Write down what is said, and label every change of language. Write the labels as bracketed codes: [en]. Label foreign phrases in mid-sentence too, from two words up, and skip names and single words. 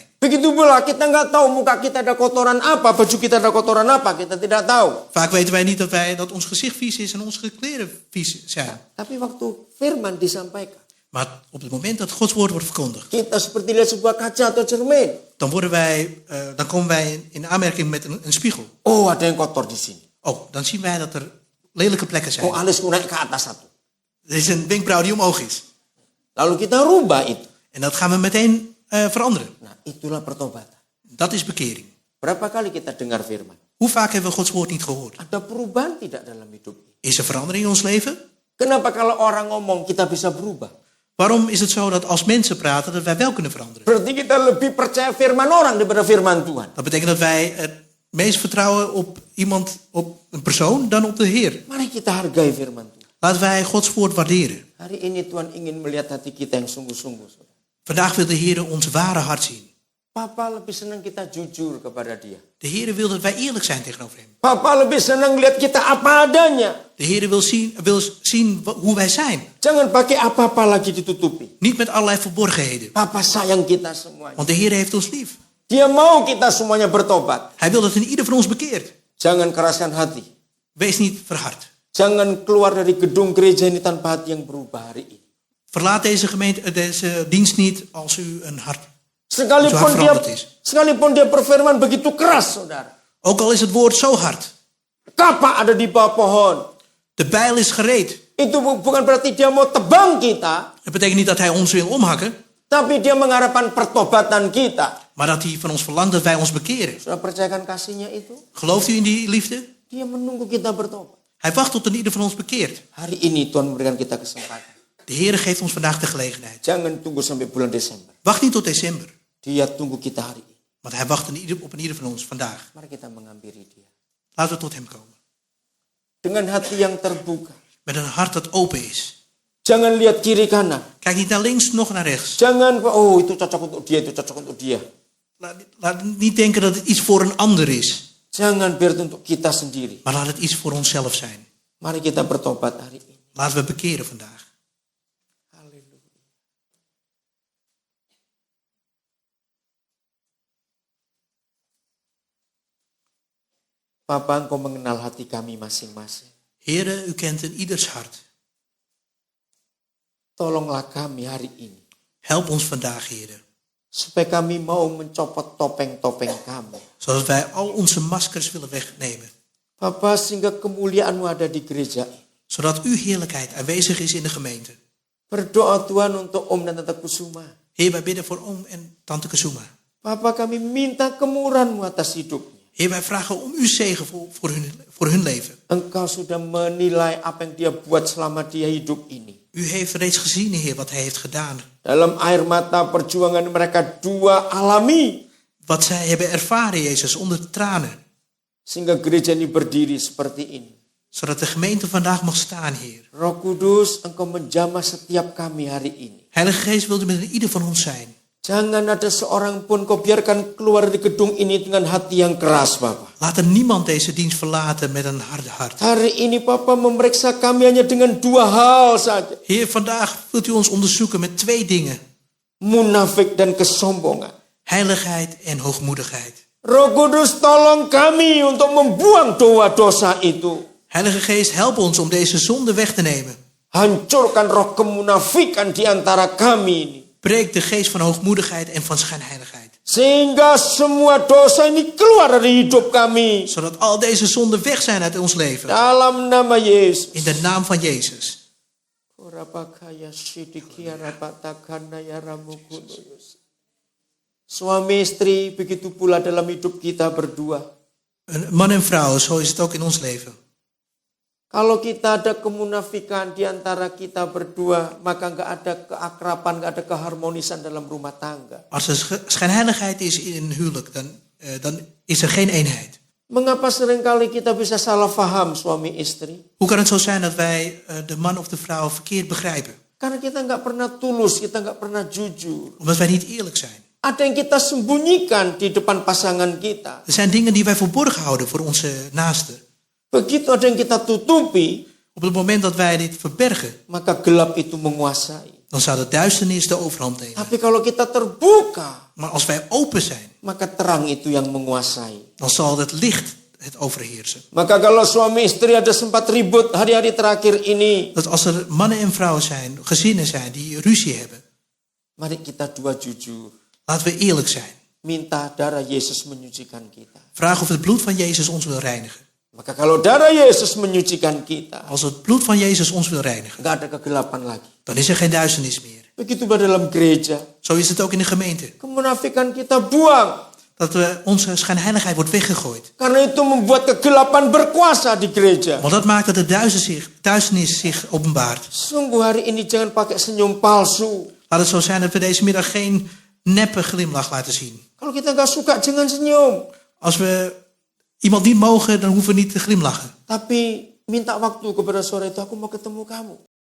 [id] Begitu pula kita nggak tahu muka kita ada kotoran apa, baju kita ada kotoran apa, kita tidak tahu. [nl] Vaak weten wij niet dat ons gezicht vies is en onze kleren vies zijn. [id] Tapi waktu firman disampaikan, [nl] Maar op het moment dat Gods woord wordt verkondigd, [id] kita seperti lihat sebuah kaca atau cermin. [nl] dan komen wij in aanmerking met een spiegel. [id] Oh, ada yang kotor di sini. [nl] Oh, dan zien wij dat er lelijke plekken zijn. [id] Oh, alisku naik ke atas satu. [nl] Er is een wenkbrauw die omhoog is. [id] Lalu kita rubah itu. [nl] En dat gaan we meteen veranderen. [id] Nah, itulah pertobatan. [nl] Dat is bekering. [id] Berapa kali kita dengar firman? [nl] Hoe vaak hebben we Gods woord niet gehoord? [id] Ada perubahan tidak dalam hidup ini? [nl] Is er verandering in ons leven? [id] Kenapa kalau orang ngomong kita bisa berubah? [nl] Waarom is het zo dat als mensen praten dat wij wel kunnen veranderen? [id] Berarti kita lebih percaya firman orang daripada firman Tuhan. [nl] Dat betekent dat wij het meest vertrouwen op een persoon dan op de Heer. [id] Mari kita hargai firman Tuhan. [nl] Laten wij Gods woord waarderen. [id] Hari ini Tuhan ingin melihat hati kita yang sungguh-sungguh. [nl] Vandaag wil de Heer ons ware hart zien. [id] Papa lebih senang kita jujur kepada dia. [nl] De Heer wil dat wij eerlijk zijn tegenover hem. [id] Papa lebih senang lihat kita apa adanya. [nl] De Heer wil zien hoe wij zijn. [id] Jangan pakai apa-apa lagi ditutupi. [nl] Niet met allerlei verborgenheden. [id] Papa sayang kita semuanya. [nl] Want de Heer heeft ons lief. [id] Dia mau kita semuanya bertobat. [nl] Hij wil dat in ieder van ons bekeert. [id] Jangan keraskan hati. [nl] Wees niet verhard. [id] Jangan keluar dari gedung gereja ini tanpa hati yang berubah hari ini. [nl] Verlaat deze dienst niet als u een hart [id] Sekalipun dia berfirman begitu keras, saudara. [nl] Ook al is het woord zo hard. [id] Kapak ada di bawah pohon. [nl] De bijl is gereed. [id] Itu bukan berarti dia mau tebang kita. [nl] Het betekent niet dat hij ons wil omhakken. [id] Tapi dia mengharapkan pertobatan kita. [nl] Maar dat hij van ons verlangt dat wij ons bekeren. [id] Sudah percayakan kasihnya itu? [nl] Gelooft u in die liefde? [id] Dia menunggu kita bertobat. [nl] Hij wacht tot ieder van ons bekeert. [id] Hari ini Tuhan memberikan kita kesempatan. [nl] De Heer geeft ons vandaag de gelegenheid. [id] Jangan tunggu sampai bulan Desember. [nl] Wacht niet tot december. [id] Dia tunggu kita hari ini. [nl] Want hij wacht op ieder van ons vandaag. [id] Mari kita menghampiri dia. [nl] Laten we tot hem komen. [id] Dengan hati yang terbuka. [nl] Met een hart dat open is. [id] Jangan lihat kiri kanan. [nl] Kijk niet naar links, nog naar rechts. [id] Jangan, oh itu cocok untuk dia, itu cocok untuk dia. [nl] Laat niet denken dat het iets voor een ander is. [id] Jangan biar het untuk kita sendiri. [nl] Maar laat het iets voor onszelf zijn. [id] Mari kita bertobat hari ini. [nl] Laten we bekeren vandaag. [id] Bapa, Engkau mengenal hati kami masing-masing. [nl] Heere, u kent in ieders hart. [id] Tolonglah kami hari ini. [nl] Help ons vandaag, Heere. [id] Supaya kami mau mencopot topeng-topeng kami. [nl] Zodat wij al onze maskers willen wegnemen. [id] Bapa, sehingga kemuliaan-Mu ada di gereja. [nl] Zodat uw heerlijkheid aanwezig is in de gemeente. [id] Berdoa Tuhan untuk Om dan Tante Kusuma. [nl] Heer, wij bidden voor oom en tante Kusuma. [id] Bapa, kami minta kemurahan-Mu atas hidupnya. [nl] Heer, wij vragen om uw zegen voor hun leven. [id] Engkau sudah menilai apa yang dia buat selama dia hidup ini. [nl] U heeft reeds gezien, Heer, wat hij heeft gedaan. [id] Dalam air mata perjuangan mereka dua alami. [nl] Wat zij hebben ervaren, Jezus, onder tranen. [id] Sehingga gereja ini berdiri seperti ini. [nl] Zodat de gemeente vandaag mag staan, Heer. [id] Roh Kudus, Engkau menjamah setiap kami hari ini. [nl] Heilige Geest wilde met ieder van ons zijn. [id] Jangan ada seorang pun Kau biarkan keluar dari gedung ini dengan hati yang keras, Bapa. [nl] Laat er niemand deze dienst verlaten met een harde hart. [id] Hari ini Papa memeriksa kami hanya dengan dua hal saja. [nl] Heer, vandaag wilt u ons onderzoeken met 2 dingen. [id] Munafik dan kesombongan. [nl] Heiligheid en hoogmoedigheid. [id] Roh Kudus, tolong kami untuk membuang dosa-dosa itu. [nl] Heilige Geest, help ons om deze zonde weg te nemen. [id] Hancurkan roh kemunafikan di antara kami ini. [nl] Breek de geest van hoogmoedigheid en van schijnheiligheid. [id] Sehingga semua dosa ini keluar dari hidup kami. [nl] Zodat al deze zonden weg zijn uit ons leven. [id] Dalam nama Yesus. [nl] In de naam van Jezus. [id] Suami istri, begitu pula dalam hidup kita berdua. [nl] Man en vrouw, zo is het ook in ons leven. [id] Kalau kita ada kemunafikan di antara kita berdua, maka nggak ada keakraban, nggak ada keharmonisan dalam rumah tangga. [nl] Als er schijnheiligheid is in een huwelijk, dan is er geen eenheid. [id] Mengapa seringkali kita bisa salah faham suami istri? [nl] Hoe kan het zo zijn dat wij de man of de vrouw verkeerd begrijpen? [id] Karena kita nggak pernah tulus, kita nggak pernah jujur. [nl] Omdat wij niet eerlijk zijn. [id] Ada yang kita sembunyikan di depan pasangan kita. [nl] Er zijn dingen die wij verborgen houden voor onze naasten. [id] Begitu ada yang kita tutupi, [nl] Op het moment dat wij dit verbergen, [id] maka gelap itu menguasai. [nl] dan zou de duisternis de overhand nemen. [id] Tapi kalau kita terbuka, [nl] Maar als wij open zijn, [id] maka terang itu yang menguasai. [nl] dan zal het licht het overheersen. [id] Maka kalau suami istri ada sempat ribut hari-hari terakhir ini, [nl] Dat als er mannen en vrouwen zijn, gezinnen zijn die ruzie hebben, [id] mari kita dua jujur. [nl] laten we eerlijk zijn. [id] Minta darah Yesus menyucikan kita. [nl] Vraag of het bloed van Jezus ons wil reinigen. [id] Maka kalau darah Yesus menyucikan kita, [nl] Als het bloed van Jezus ons wil reinigen, [id] nggak ada kegelapan lagi. [nl] dan is er geen duisternis meer. [id] Begitu pada dalam gereja, [nl] Zo is het ook in de gemeente. [id] kemunafikan kita buang. [nl] Dat onze schijnheiligheid wordt weggegooid. [id] Karena itu membuat kegelapan berkuasa di gereja. [nl] Want dat maakt dat de duisternis zich openbaart. [id] Sungguh hari ini jangan pakai senyum palsu. [nl] Laat het zo zijn dat we deze middag geen neppe glimlach laten zien. [id] Kalau kita nggak suka, jangan senyum. [nl] Als we iemand niet mogen, dan hoeven we niet te glimlachen. [id] Tapi minta waktu kepada sore itu, aku mau ketemu kamu.